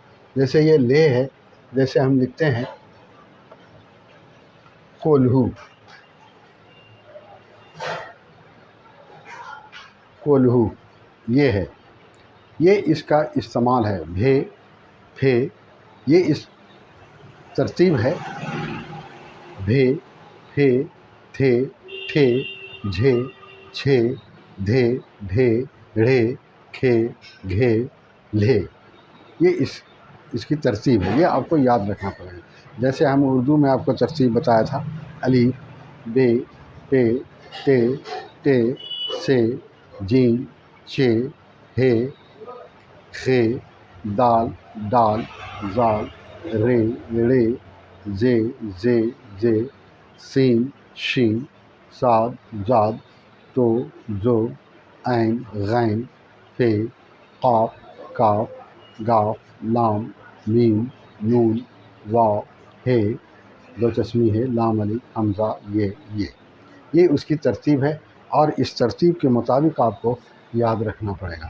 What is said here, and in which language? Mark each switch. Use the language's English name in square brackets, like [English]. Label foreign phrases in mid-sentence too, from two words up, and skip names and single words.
[Urdu] جیسے یہ لے ہے، جیسے ہم لکھتے ہیں کولہو، کولہو. یہ ہے، یہ اس کا استعمال ہے. بھے، پھے، یہ اس ترتیب ہے. بھے، پھے، تھے، ٹھے، جھے، چھے، دھے ڈھے ڑھے کھے گھے لے. یہ اس کی ترتیب ہے، یہ آپ کو یاد رکھنا پڑے گا. جیسے ہم اردو میں آپ کو ترتیب بتایا تھا، الف بے پے ٹے ٹے سے جیم چے ہے خے دال ڈال زال رے رے زے زے زے سین شین صاد زاد تو زو عین غین فے قاف کاف گاف لام میم نون واو ہے دو چشمی ہے لام علی حمزہ یہ اس کی ترتیب ہے، اور اس ترتیب کے مطابق آپ کو یاد رکھنا پڑے گا.